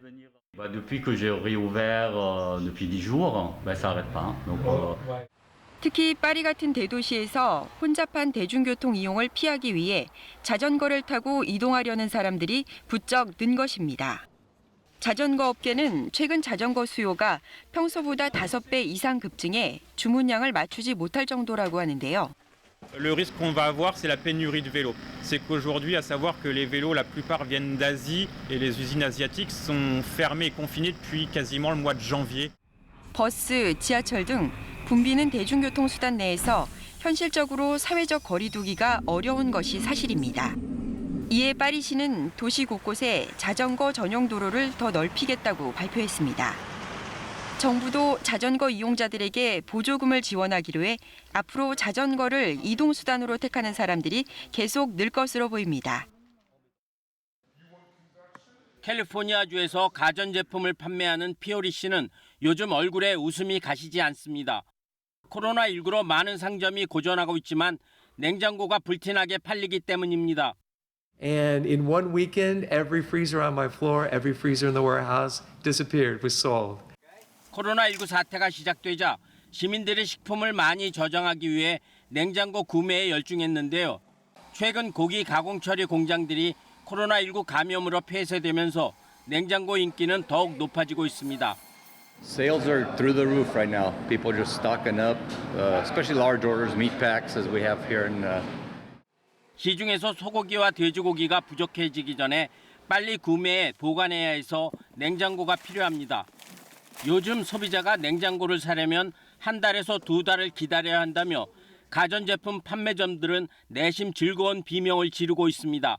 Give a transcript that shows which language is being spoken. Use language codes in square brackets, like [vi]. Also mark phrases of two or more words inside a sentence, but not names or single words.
[ko] 특히 파리 같은 대도시에서 혼잡한 대중교통 이용을 피하기 위해 자전거를 타고 이동하려는 사람들이 부쩍 는 것입니다. 자전거 업계는 최근 자전거 수요가 평소보다 5배 이상 급증해 주문량을 맞추지 못할 정도라고 하는데요. [fr] Le risque qu'on va avoir, c'est la pénurie de vélos. C'est qu'aujourd'hui, à savoir que les vélos, la plupart viennent d'Asie et les usines asiatiques sont fermées et confinées depuis quasiment le mois de janvier. [ko] 버스, 지하철 등 붐비는 대중교통 수단 내에서 현실적으로 사회적 거리 두기가 어려운 것이 사실입니다. 이에 파리시는 도시 곳곳에 자전거 전용 도로를 더 넓히겠다고 발표했습니다. 정부도 자전거 이용자들에게 보조금을 지원하기로 해 앞으로 자전거를 이동수단으로 택하는 사람들이 계속 늘 것으로 보입니다. 캘리포니아주에서 가전제품을 판매하는 피오리 씨는 요즘 얼굴에 웃음이 가시지 않습니다. 코로나19로 많은 상점이 고전하고 있지만 냉장고가 불티나게 팔리기 때문입니다. [en] And in one weekend, every freezer on my floor, every freezer in the warehouse disappeared, was sold. [ko] 코로나19 사태가 시작되자 시민들의 식품을 많이 저장하기 위해 냉장고 구매에 열중했는데요. 최근 고기 가공 처리 공장들이 코로나19 감염으로 폐쇄되면서 냉장고 인기는 더욱 높아지고 있습니다. [en] Sales are through the roof right now. People are just stocking up, especially large orders, meat packs as we have here in. [ko] 시중에서 소고기와 돼지고기가 부족해지기 전에 빨리 구매해 보관해야 해서 냉장고가 필요합니다. 요즘 소비자가 냉장고를 사려면 한 달에서 두 달을 기다려야 한다며 가전제품 판매점들은 내심 즐거운 비명을 지르고 있습니다.